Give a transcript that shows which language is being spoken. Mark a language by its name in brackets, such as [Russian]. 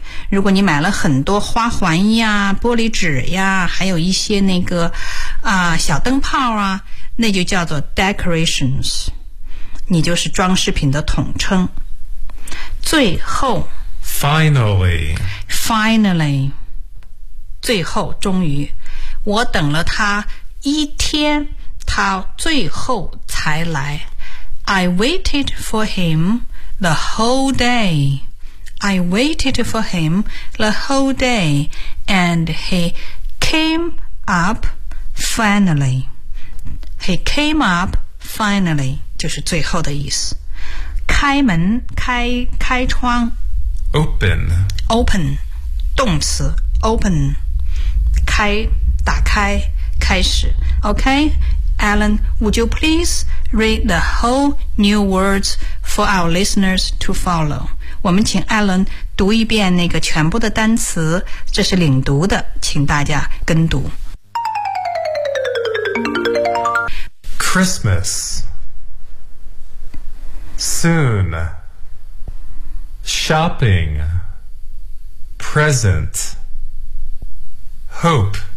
[Chinese] 如果你买了很多花环呀、玻璃纸呀，还有一些那个小灯泡啊，那就叫做 decorations， 你就是装饰品的统称。最后 [English] finally [Chinese] 最后终于，我等了他一天，他最后才来。 [English] I waited for him the whole day. I waited for him the whole day, and he came up finally. He came up finally [Chinese] 就是最后的意思。开门，开窗。 [English] Open [Chinese] 动词 ，open 开，打开，开始。 [English] OK, Alan, would you please read the whole new words for our listeners to follow? [Chinese] 我们请 Alan 读一遍那个全部的单词，这是领读的，请大家跟读。 [English] Christmas. Soon. Shopping. Present. Hope.